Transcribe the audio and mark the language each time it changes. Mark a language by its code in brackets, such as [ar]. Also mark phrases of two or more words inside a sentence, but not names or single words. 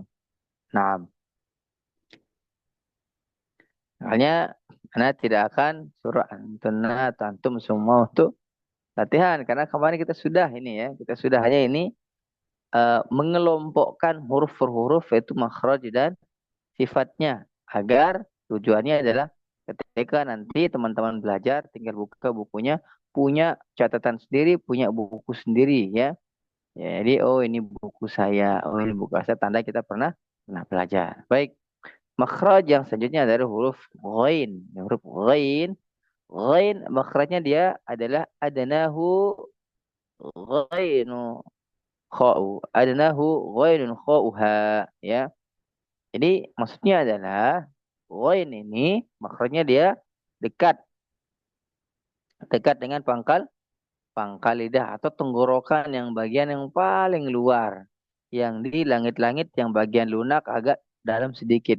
[id] Nah, makanya Anda tidak akan suruh antuna atau antum semua untuk latihan karena kemarin kita sudah ini ya, kita sudah hanya ini mengelompokkan huruf per huruf yaitu makhraj dan sifatnya agar tujuannya adalah ketika nanti teman-teman belajar tinggal buka bukunya, punya catatan sendiri, punya buku sendiri ya. Ya, jadi oh ini buku saya, oh ini buku saya tanda kita pernah pernah belajar. Baik, makhraj yang selanjutnya adalah huruf ghain. Huruf ghain, ghain makhrajnya dia adalah [ar] أَدْنَاهُ غَيْنٌ خَاءُ. أَدْنَاهُ غَيْنٌ خَاؤُهَا ya. [id] Jadi maksudnya adalah ghain ini makhrajnya dia dekat dekat dengan pangkal pangkal lidah atau tenggorokan yang bagian yang paling luar. Yang di langit-langit yang bagian lunak agak dalam sedikit.